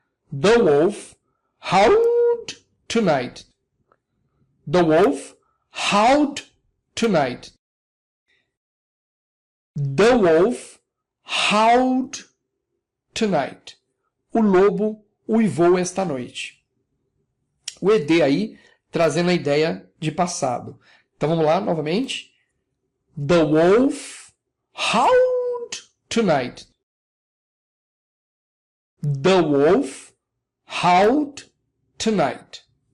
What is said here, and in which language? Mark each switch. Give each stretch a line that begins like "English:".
English: The wolf howled tonight. The wolf howled tonight. The wolf howled tonight.
Portuguese: O lobo uivou esta noite. O ED aí trazendo a ideia de passado. Então vamos lá novamente.
English: The wolf howled tonight. The wolf howled tonight.